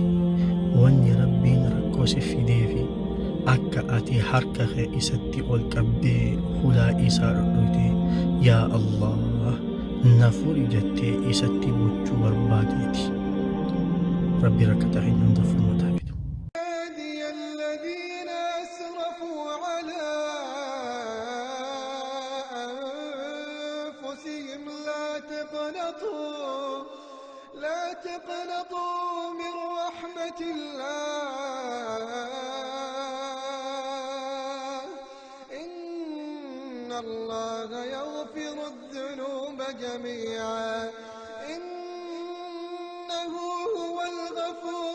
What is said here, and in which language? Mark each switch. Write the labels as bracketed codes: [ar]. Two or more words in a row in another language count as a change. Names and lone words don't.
[om] Wanni Rabbiin rakkoo si fideefi akka ati harka kee isatti ol qabdee hulaa isaa dhodhoyte yaa Allah na furi jettee isatti bochuu barbaadeeti. Rabbi rakkata keenya hunda furmataa fidu. [ar] لا تقنطوا من رحمة الله إن الله يغفر الذنوب جميعا إنه هو الغفور